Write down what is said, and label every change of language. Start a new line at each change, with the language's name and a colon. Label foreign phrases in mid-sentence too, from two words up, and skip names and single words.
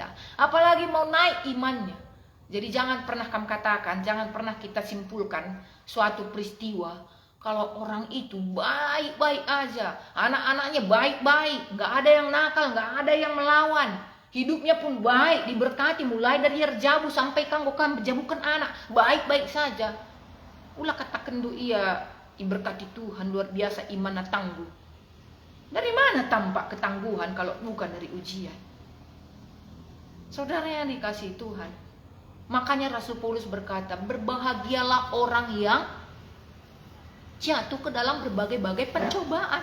Indonesian: Apalagi mau naik imannya. Jadi jangan pernah kamu katakan, jangan pernah kita simpulkan suatu peristiwa, kalau orang itu baik-baik aja, anak-anaknya baik-baik, nggak ada yang nakal, nggak ada yang melawan, hidupnya pun baik, diberkati mulai dari herjabu sampai
Batak Karo: kanggokan berjabukan
Indonesian: anak, baik-baik saja.
Batak Karo: Ulah kata kendu iya
Indonesian: diberkati Tuhan, luar biasa iman tangguh. Dari mana tampak ketangguhan kalau bukan dari ujian? Saudara yang dikasihi Tuhan, makanya Rasul Paulus berkata, berbahagialah orang yang jatuh ke dalam berbagai-bagai pencobaan.